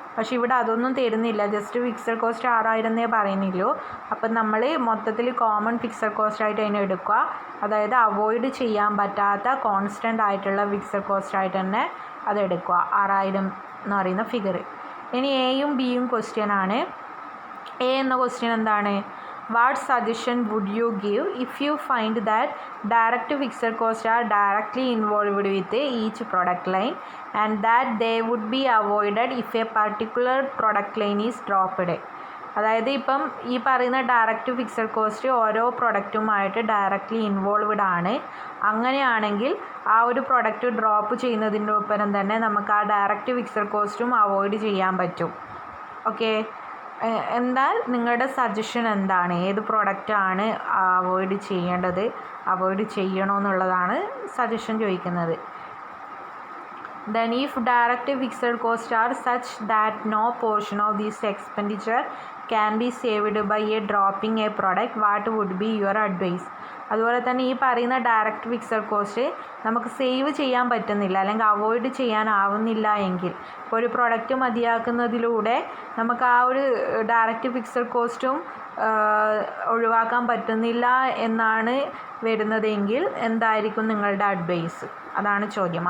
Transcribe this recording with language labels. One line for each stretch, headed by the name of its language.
Malayalam: പക്ഷെ ഇവിടെ അതൊന്നും തരുന്നില്ല, ജസ്റ്റ് ഫിക്സഡ് കോസ്റ്റ് 6000 എന്നേ പറയുന്നില്ലൂ. അപ്പം നമ്മൾ മൊത്തത്തിൽ കോമൺ ഫിക്സഡ് കോസ്റ്റ് ആയിട്ട് അതിനെ എടുക്കുക. അതായത് അവോയ്ഡ് ചെയ്യാൻ പറ്റാത്ത കോൺസ്റ്റൻ്റ് ആയിട്ടുള്ള ഫിക്സഡ് കോസ്റ്റ് ആയിട്ട് തന്നെ അതെടുക്കുക, 6000 എന്ന് പറയുന്ന ഫിഗർ. ഇനി എയും ബിയും ക്വസ്റ്റ്യൻ ആണ്. എ എന്ന ക്വസ്റ്റ്യൻ എന്താണ്?
English: What suggestion would you give if you find that direct fixed costs are directly involved with each product line and that they would be avoided if a particular product line is dropped?
Malayalam: അതായത് ഇപ്പം ഈ പറയുന്ന direct fixed cost ഓരോ പ്രൊഡക്റ്റുമായിട്ട് directly involved ആണ്. അങ്ങനെയാണെങ്കിൽ ആ ഒരു product drop ചെയ്യുന്നതിൻ്റെ ഒപ്പം തന്നെ നമുക്ക് ആ ഡയറക്റ്റ് ഫിക്സഡ് കോസ്റ്റും അവോയ്ഡ് ചെയ്യാൻ പറ്റും. ഓക്കെ, എന്നാൽ നിങ്ങളുടെ സജഷൻ എന്താണ്? ഏത് പ്രൊഡക്റ്റാണ് അവോയ്ഡ് ചെയ്യേണ്ടത്, അവോയ്ഡ് ചെയ്യണമെന്നുള്ളതാണ് സജഷൻ ചോദിക്കുന്നത്.
English: Then if direct fixed costs are such that no portion of this expenditure can be saved by a dropping a product, what would be your advice?
Malayalam: അതുപോലെ തന്നെ ഈ പറയുന്ന ഡയറക്റ്റ് ഫിക്സഡ് കോസ്റ്റ് നമുക്ക് save ചെയ്യാൻ പറ്റുന്നില്ല അല്ലെങ്കിൽ avoid ചെയ്യാനാവുന്നില്ല എങ്കിൽ, ഇപ്പോൾ ഒരു പ്രൊഡക്റ്റ് മതിയാക്കുന്നതിലൂടെ നമുക്ക് ആ ഒരു ഡയറക്റ്റ് ഫിക്സഡ് കോസ്റ്റും ഒഴിവാക്കാൻ പറ്റുന്നില്ല എന്നാണ് വരുന്നതെങ്കിൽ എന്തായിരിക്കും നിങ്ങളുടെ അഡ്വൈസ്? അതാണ് ചോദ്യം.